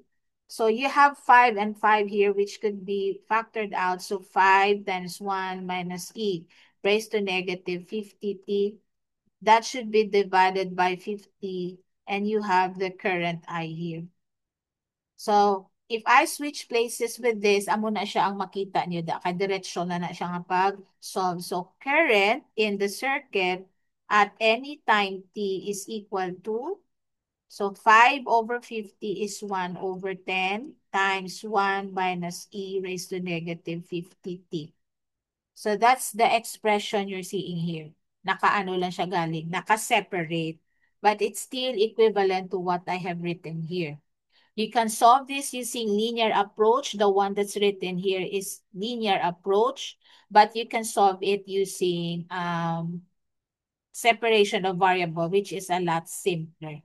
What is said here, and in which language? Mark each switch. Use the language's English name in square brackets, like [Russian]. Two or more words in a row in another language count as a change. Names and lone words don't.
[English] So you have 5 and 5 here, which could be factored out. So 5 times 1 minus e raised to negative 50t. That should be divided by 50, and you have the current I here. So, if I switch places with this, [Hiligaynon] amo na siya ang makita niyo da kay diretsyon na siya nga pag-solve. [English] So, current in the circuit at any time t is equal to, so 5 over 50 is 1 over 10 times 1 minus e raised to negative 50t. So, that's the expression you're seeing here. [Hiligaynon] Nakaano lang siya galing, naka-separate. [English] But it's still equivalent to what I have written here. You can solve this using linear approach. The one that's written here is linear approach, but you can solve it using separation of variable, which is a lot simpler.